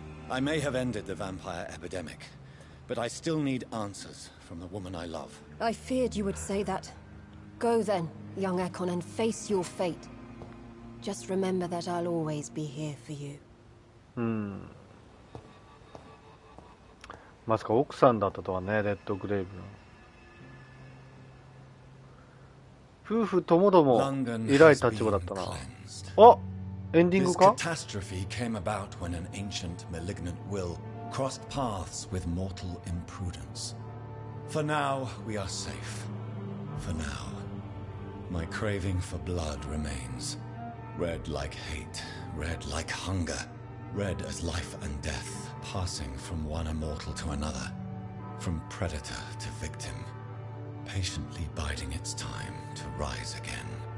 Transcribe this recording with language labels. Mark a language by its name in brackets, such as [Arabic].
[English] I may have ended the vampire epidemic, but I still need answers from the woman I love. I feared you would say that. Go then, young Ekon, and face your fate. Just remember that I'll always be here for you. [Japanese] まさか奥さんだったとはね、レッドグレイブの。夫婦ともども偉い立場だったな。あ、エンディングか? [English] This catastrophe came about when an ancient malignant will crossed paths with mortal imprudence. For now, we are safe. For now, my craving for blood remains. Red like hate, red like hunger, red as life and death, passing from one immortal to another, from predator to victim, patiently biding its time to rise again.